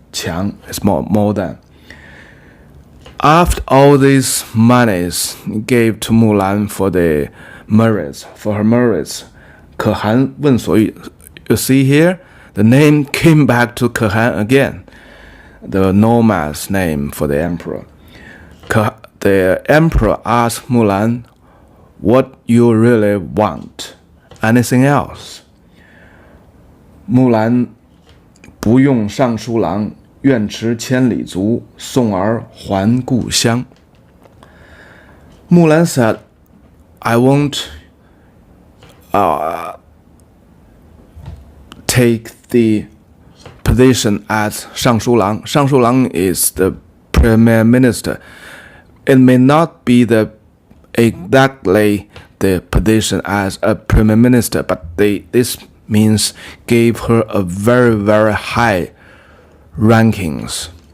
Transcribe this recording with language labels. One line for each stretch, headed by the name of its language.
English: 强 is more than. After all these monies gave to Mulan for the merits, for her merits,
Chinese: 可汗问所忆.
English: You see here, the name came back to Khan again, the nomad's name for the emperor. The emperor asked Mulan, what you really want? Anything else?
Chinese: Mulan 不用尚书郎，愿驰千里足，送儿还故乡。
English: Mulan said, I won't take the position as 尚书郎. 尚书郎 is the premier minister. It may not be exactly the position as a premier minister, but this means gave her a very, very high rankings.